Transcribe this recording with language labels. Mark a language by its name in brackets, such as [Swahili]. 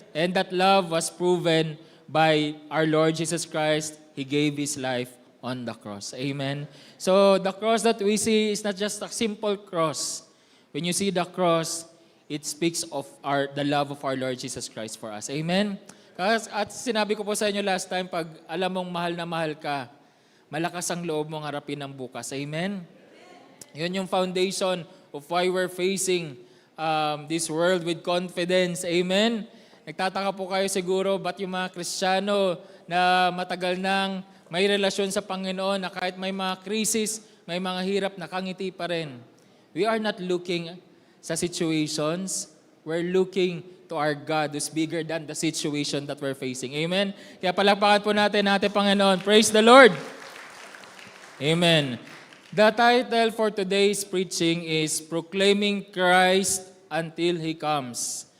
[English] And that love was proven by our Lord Jesus Christ. He gave His life on the cross. Amen. So the cross that we see is not just a simple cross. When you see the cross, it speaks of the love of our Lord Jesus Christ for us. Amen? [Filipino] At sinabi ko po sa inyo [English] last time, [Filipino] pag alam mong mahal na mahal ka, malakas ang loob mong harapin ang bukas. [English] Amen? Yun yung foundation of why we're facing this world with confidence. Amen? [Filipino] Nagtataka po kayo siguro, ba't yung mga Kristiyano na matagal nang may relasyon sa Panginoon na kahit may mga krisis, may mga hirap, nakangiti pa rin. [English] We are not looking sa situations, we're looking to our God who's bigger than the situation that we're facing. [Filipino] Amen? Kaya palakpakan po natin Panginoon. [English] Praise the Lord! [Filipino] Amen. [English] The title for today's preaching is Proclaiming Christ Until He Comes.